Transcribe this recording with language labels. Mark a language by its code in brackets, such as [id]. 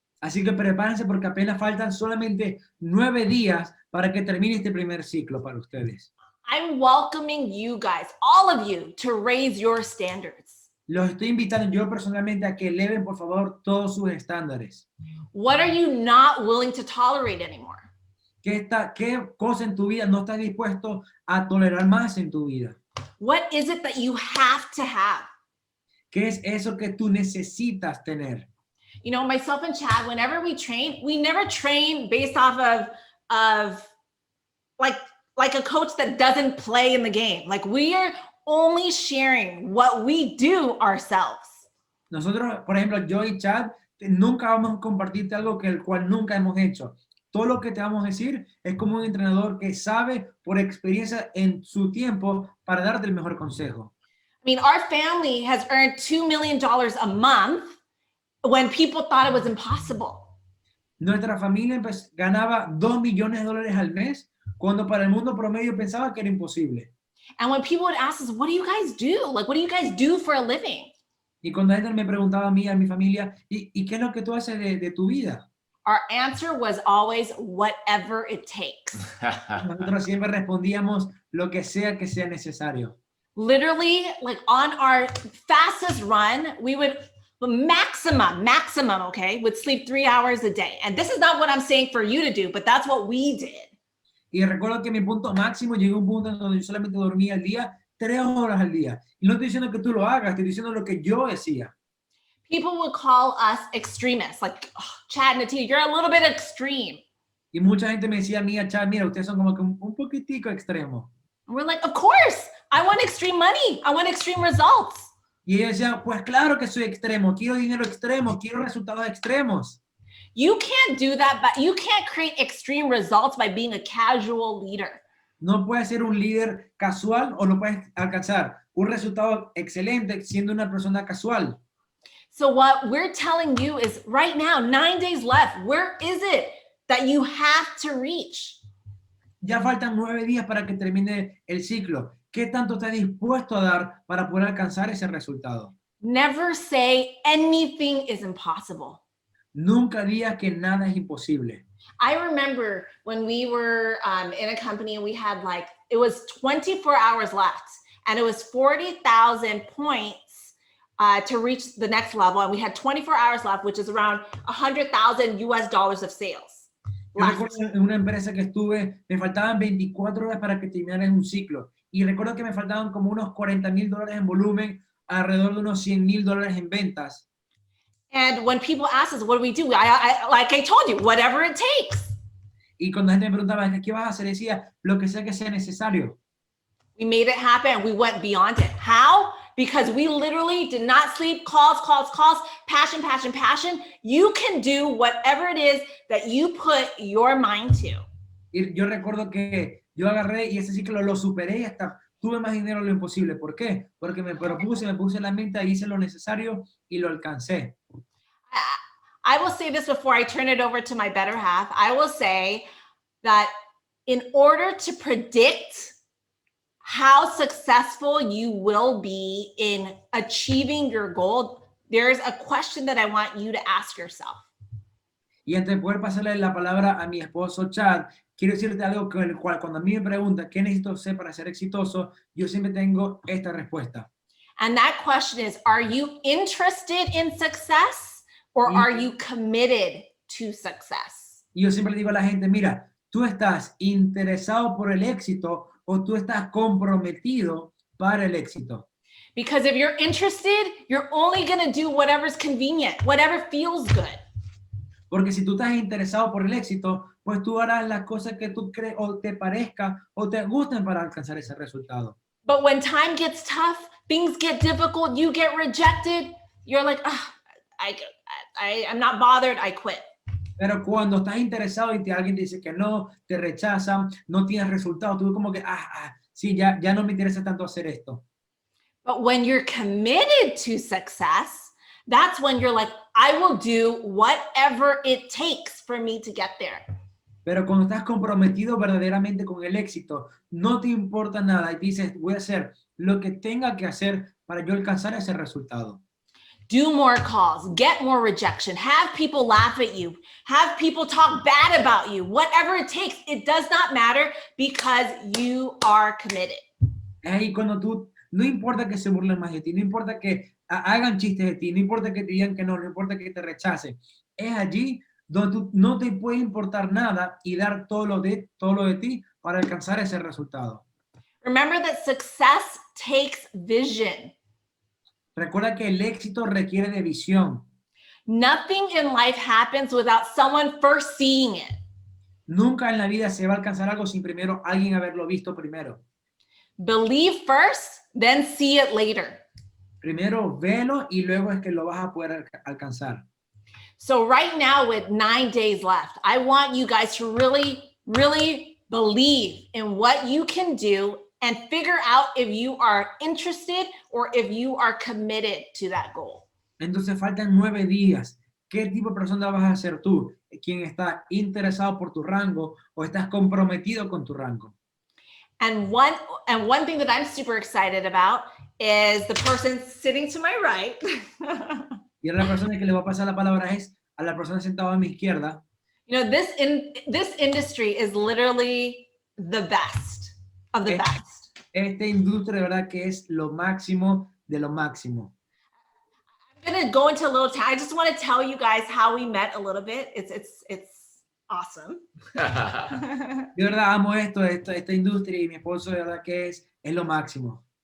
[es] Así que prepárense porque apenas faltan solamente 9 días para que termine este primer ciclo para ustedes. [en] I'm welcoming you guys, all of you, to raise your standards. [es] Los estoy invitando yo personalmente a que eleven, por favor, todos sus estándares. [en] What are you not willing to tolerate anymore? [es] ¿Qué cosa en tu vida no estás dispuesto a tolerar más en tu vida? [en] What is it that you have to have? [es] ¿Qué es eso que tú necesitas tener? [en] You know, myself and Chad, whenever we train, we never train based off of like a coach that doesn't play in the game. Like we are only sharing what we do ourselves. [es] Nosotros, por ejemplo, yo y Chad, nunca vamos a compartirte algo que el cual nunca hemos hecho. Todo lo que te vamos a decir es como un entrenador que sabe por experiencia en su tiempo para darte el mejor consejo. [en] I mean, our family has earned $2 million a month when people thought it was impossible. [es] Nuestra familia ganaba $2 millones al mes cuando para el mundo promedio pensaba que era imposible. [en] And when people would ask us, what do you guys do? Like, what do you guys do for a living? [es] Y cuando alguien me preguntaba a mí, a mi familia, ¿y qué es lo que tú haces de tu vida? [en] Our answer was always whatever it takes. [es] Nosotros siempre respondíamos lo que sea necesario. [en] Literally, like on our fastest run, we would maximum, okay, would sleep 3 hours a day. And this is not what I'm saying for you to do, but that's what we did. [es] Y recuerdo que mi punto máximo llegó a un punto en donde yo solamente dormía al día 3 horas al día. Y no estoy diciendo que tú lo hagas, estoy diciendo lo que yo decía. [en] People would call us extremists, like, oh, Chad and Nattida, you're a little bit extreme. [es] Y mucha gente me decía a mí, Chad, mira, ustedes son como que un poquitico extremo. [en] And we're like, of course, I want extreme money. I want extreme results. [es] Y ellos decían, pues claro que soy extremo, quiero dinero extremo, quiero resultados extremos. [en] You can't do that, but you can't create extreme results by being a casual leader. [es] No puedes ser un líder casual o no puedes alcanzar un resultado excelente siendo una persona casual. [en] So what we're telling you is right now, 9 days left. Where is it that you have to reach? [es] Ya faltan 9 días para que termine el ciclo. ¿Qué tanto estás dispuesto a dar para poder alcanzar ese resultado? [en] Never say anything is impossible. [es] Nunca digas que nada es imposible. [en] I remember when we were in a company and we had it was 24 hours left and it was 40,000 points to reach the next level. And we had 24 hours left, which is around $100,000 of sales. [es] Yo recuerdo en una empresa que estuve, me faltaban 24 horas para que terminara un ciclo. Y recuerdo que me faltaban como unos $40,000 en volumen, alrededor de unos $100,000 en ventas. [en] And when people ask us, what do we do? Like I told you, whatever it takes. [es] Y cuando la gente me preguntaba, ¿qué vas a hacer? Decía, lo que sea necesario. [en] We made it happen and we went beyond it. How? Because we literally did not sleep, calls, passion. You can do whatever it is that you put your mind to. [es] Y yo recuerdo que yo agarré y ese ciclo lo superé y hasta tuve más dinero de lo imposible. ¿Por qué? Porque me puse la mente, hice lo necesario y lo alcancé. [en] I will say this before I turn it over to my better half. I will say that in order to predict how successful you will be in achieving your goal, there's a question that I want you to ask yourself. [es] Y antes de poder pasarle la palabra a mi esposo Chad, quiero decirte algo con el cual cuando a mí me preguntan qué necesito hacer para ser exitoso, yo siempre tengo esta respuesta. [en] And that question is, are you interested in success or are you committed to success? [es] Y yo siempre le digo a la gente, mira, ¿tú estás interesado por el éxito o tú estás comprometido para el éxito? [en] Because if you're interested, you're only going to do whatever's convenient, whatever feels good. [es] Porque si tú estás interesado por el éxito, pues tú harás las cosas que tú crees o te parezca o te gusten para alcanzar ese resultado. [en] But when time gets tough, things get difficult, you get rejected, you're like, I'm not bothered, I quit. [es] Pero cuando estás interesado y alguien te dice que no, te rechazan, no tienes resultados, tú como que, sí, ya no me interesa tanto hacer esto. [en] But when you're committed to success, that's when you're like, I will do whatever it takes for me to get there. [es] Pero cuando estás comprometido verdaderamente con el éxito, no te importa nada y dices, voy a hacer lo que tenga que hacer para yo alcanzar ese resultado. [en] Do more calls, get more rejection, have people laugh at you, have people talk bad about you, whatever it takes, it does not matter because you are committed. [es] Es ahí cuando tú, no importa que se burlen más de ti, no importa que hagan chistes de ti, no importa que te digan que no, no importa que te rechacen, es allí donde tú no te puede importar nada y dar todo lo de ti para alcanzar ese resultado. [en] Remember that success takes vision. [es] Recuerda que el éxito requiere de visión. [en] Nothing in life happens without someone first seeing it. [es] Nunca en la vida se va a alcanzar algo sin primero alguien haberlo visto primero. [en] Believe first, then see it later. [es] Primero velo y luego es que lo vas a poder alcanzar. [en] So right now with 9 days left, I want you guys to really, really believe in what you can do and figure out if you are interested or if you are committed to that goal. [es] Entonces faltan 9 días. ¿Qué tipo de persona vas a ser tú? ¿Quién está interesado por tu rango o estás comprometido con tu rango? [en] And one thing that I'm super excited about is the person sitting to my right. [es] Y ahora la persona que le va a pasar la palabra es a la persona sentada a mi izquierda. [en] You know, this industry is literally the best of the best. [es] Esta industria de verdad que es lo máximo de lo máximo. [en] I'm gonna go into a little time. I just want to tell you guys how we met a little bit. It's awesome. [es] De verdad amo esta industria y mi esposo de verdad que es lo máximo.